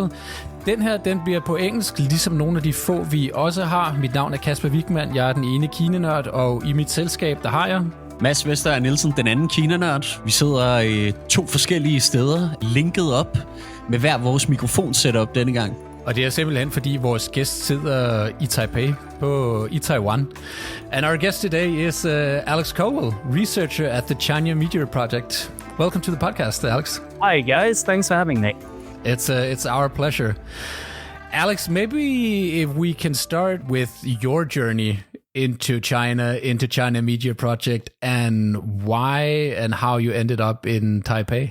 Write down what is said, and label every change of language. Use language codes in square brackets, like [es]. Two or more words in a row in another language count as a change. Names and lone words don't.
[da] Den her, den bliver på engelsk, ligesom nogle af de få, vi også har. Mit navn er Kasper Wigman, jeg er den ene KinaNørd, og i mit selskab, der har jeg... Mads Vester Nielsen, den anden KinaNørd. Vi sidder to forskellige steder, linket op med hver vores mikrofon-setup denne gang. Og det er simpelthen, fordi vores gæst sidder i Taipei, i Taiwan. [en] And our guest today is Alex Colville, researcher at the China Media Project. Welcome to the podcast, Alex. Hi, guys. Thanks for having me. It's our pleasure. Alex, maybe if we can start with your journey into China Media Project, and why and how you ended up in Taipei.